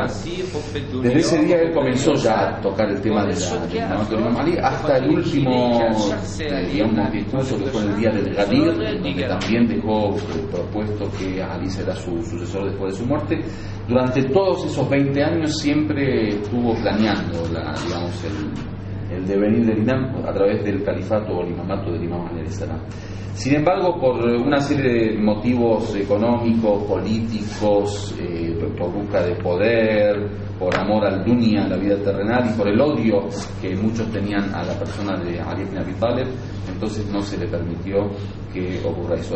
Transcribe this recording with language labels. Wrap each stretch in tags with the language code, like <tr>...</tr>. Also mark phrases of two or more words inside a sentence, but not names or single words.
<es>Desde ese día él comenzó ya a tocar el tema del imam Ali hasta el último digamos discurso que fue el día del Ghadir, donde también dejó propuesto que Ali será su sucesor después de su muerte. Durante todos esos 20 años siempre estuvo planeando el devenir del imam a través del califato o el imamato del imam</es> <ar>عليه السلام.</ar> <es>Sin embargo, por una serie de motivos económicos, políticos, por busca de poder, por amor al dunya, a la vida terrenal, y por el odio que muchos tenían a la persona de Ali ibn Abi Talib, entonces no se le permitió que ocurra eso.</es>